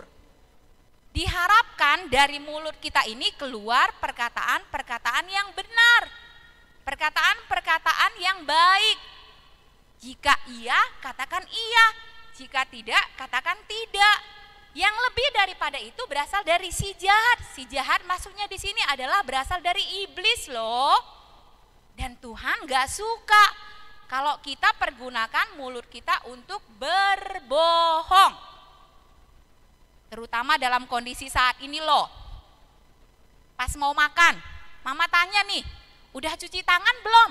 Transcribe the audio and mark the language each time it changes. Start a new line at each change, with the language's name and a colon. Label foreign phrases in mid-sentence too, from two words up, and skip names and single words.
Indonesian: Diharapkan dari mulut kita ini keluar perkataan-perkataan yang benar, perkataan-perkataan yang baik. Jika iya, katakan iya. Jika tidak, katakan tidak. Yang lebih daripada itu berasal dari si jahat. Si jahat maksudnya di sini adalah berasal dari iblis loh. Dan Tuhan gak suka kalau kita pergunakan mulut kita untuk berbohong. Terutama dalam kondisi saat ini loh. Pas mau makan, mama tanya nih, udah cuci tangan belum?